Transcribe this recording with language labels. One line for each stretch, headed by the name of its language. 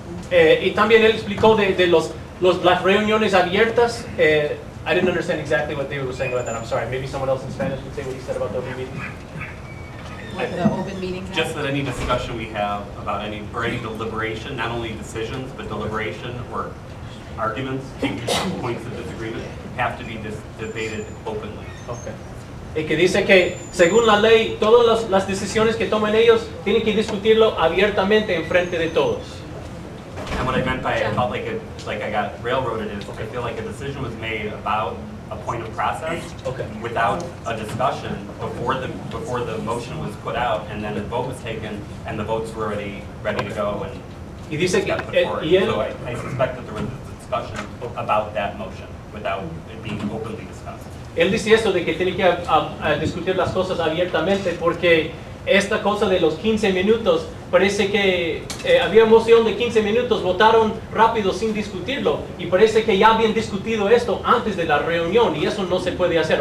Spanish: Y también él explicó de las reuniones abiertas.
English: I didn't understand exactly what they were saying about that. I'm sorry. Maybe someone else in Spanish would say what he said about the open meeting. What the open meetings? Just that any discussion we have about any deliberation, not only decisions, but deliberation or arguments, points of disagreement, have to be debated openly. Okay.
Spanish: Y que dice que según la ley, todas las decisiones que tomen ellos tienen que discutirlo abiertamente en frente de todos.
English: And what I meant by I felt like I got railroaded is I feel like a decision was made about a point of process without a discussion before the motion was put out, and then a vote was taken and the votes were already ready to go and
Spanish: y dice que,
English: got put forward. So I suspect that there was a discussion about that motion without it being openly discussed.
Spanish: Él dice eso de que tiene que discutir las cosas abiertamente, porque esta cosa de los 15 minutos, parece que había moción de 15 minutos, votaron rápido sin discutirlo, y parece que ya habían discutido esto antes de la reunión, y eso no se puede hacer.